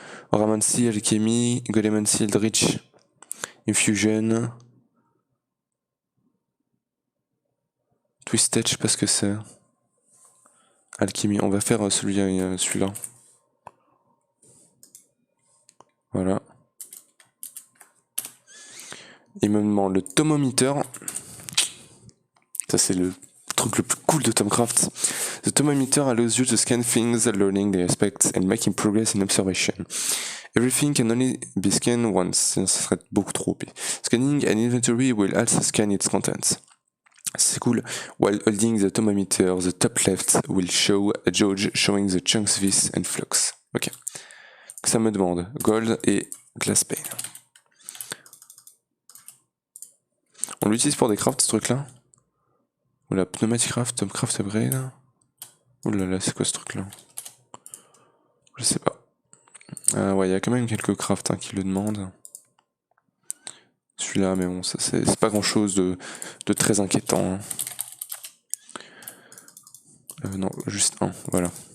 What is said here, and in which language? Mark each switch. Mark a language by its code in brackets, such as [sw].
[fr] Oramancy, Alchemy, Golemancy, Eldritch, Infusion, Twisted, je sais pas ce que c'est. Alchemy, on va faire celui-là. Voilà. Il me demande le Tomometer. Ça c'est le truc le plus cool de Tomcraft. [en] The thermometer allows you to scan things, learning their aspects and making progress in observation. Everything can only be scanned once, [fr] sinon ça serait beaucoup trop OP. [en] Scanning an inventory will also scan its contents. [fr] C'est cool. [en] While holding the thermometer, the top left will show a gauge showing the chunks vis and flux. Ok. [fr] Ça me demande gold et glass pane. On l'utilise pour des crafts ce truc là. Ou la pneumatic craft, Tomcraft upgrade. Ouh là là, c'est quoi ce truc là? Je sais pas. Ouais, il y a quand même quelques crafts qui le demandent. Celui-là, mais bon, ça c'est pas grand chose de très inquiétant. Non, juste un, voilà.